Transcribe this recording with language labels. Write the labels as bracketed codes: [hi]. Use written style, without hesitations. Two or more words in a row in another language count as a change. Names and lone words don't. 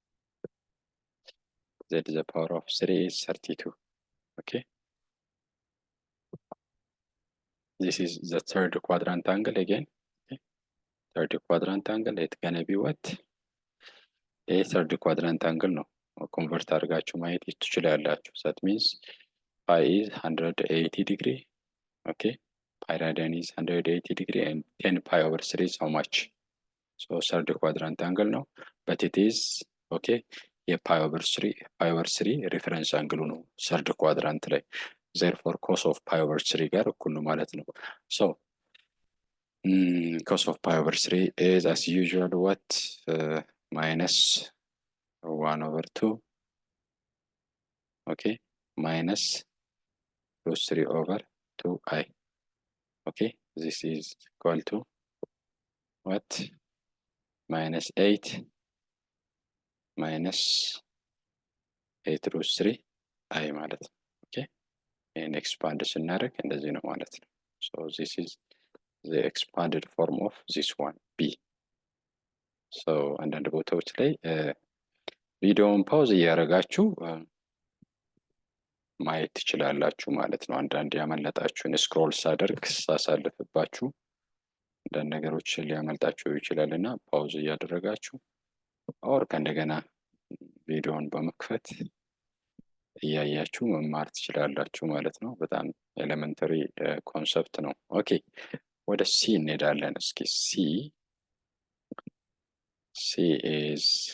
[en] Z to the power of 3 is 32. okay, this is the third quadrant angle again. okay, third quadrant angle it's gonna be what a third quadrant angle [am] ነው ኮንቨርት አድርጋችሁ ማየት ትችላላችሁ። [en] that means pi is 180 degree. okay, pi radian is 180 degree and 10 pi over 3 is how much? so third quadrant angle ነው but it is okay [am] የፓይ ኦቨር 3 ሪፈረንስ አንግሉ ነው ሰርድ ኳድራንት ላይ [en] therefore cos of pi over 3 [am] ጋር እኩል ነው ማለት ነው። [en] so cos of pi over 3 is as usual what minus 1 over 2 okay minus root 3 over 2i. okay, this is equal to what minus 8 minus 8 root 3 I [am] ማለት ነው። [en] okay, and expand [am] ስናደርግ እንደዚህ ነው ማለት ነው። [en] so this is the expanded form of this one b. [am] so አንዳንድ ቦታዎች ላይ ቪዲዮውን ፓውዝ እያደረጋችሁ ማየት ትችላላችሁ ማለት ነው። አንዳንድ ያመለጣችሁን ስክሮል ሳደርግ ሳሳልፍባችሁ አንዳንድ ነገሮች ሊያመልጣችሁ ይችላልና ፓውዝ እያደረጋችሁ ኦር ከእንደገና ቪዲዮውን በመክፈት እያያችሁ መማር ትችላላችሁ ማለት ነው። በጣም [en] elementary concept [am] ነው። ኦኬ ወደ ሲ እንሄዳለን። እስኪ ሲ [en] C is